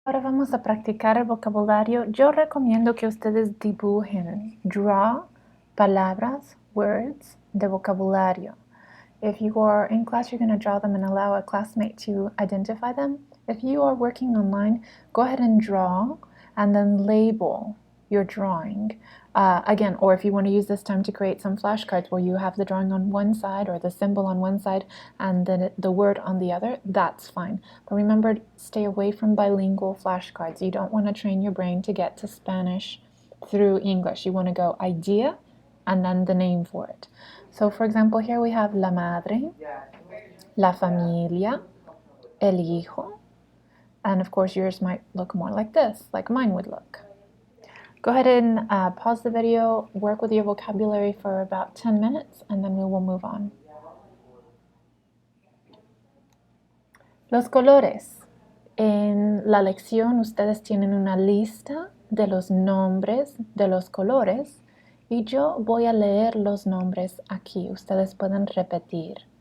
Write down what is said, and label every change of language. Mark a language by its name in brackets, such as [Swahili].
[Spanish] Ahora vamos a practicar el vocabulario. Yo recomiendo que ustedes dibujen, draw palabras, words de vocabulario. [English] If you are in class, you're going to draw them and allow a classmate to identify them. If you are working online, go ahead and draw and then label your drawing. Again, or if you want to use this time to create some flashcards where you have the drawing on one side or the symbol on one side and then the word on the other, that's fine. But remember, stay away from bilingual flashcards. You don't want to train your brain to get to Spanish through English. You want to go idea and then the name for it. So, for example, here we have [Spanish] la madre, la familia, el hijo, [English] and of course yours might look more like this, like mine would look. Go ahead and pause the video, work with your vocabulary for about 10 minutes, and then we will move on. [Spanish] Los colores. En la lección ustedes tienen una lista de los nombres de los colores y yo voy a leer los nombres aquí. Ustedes pueden repetir.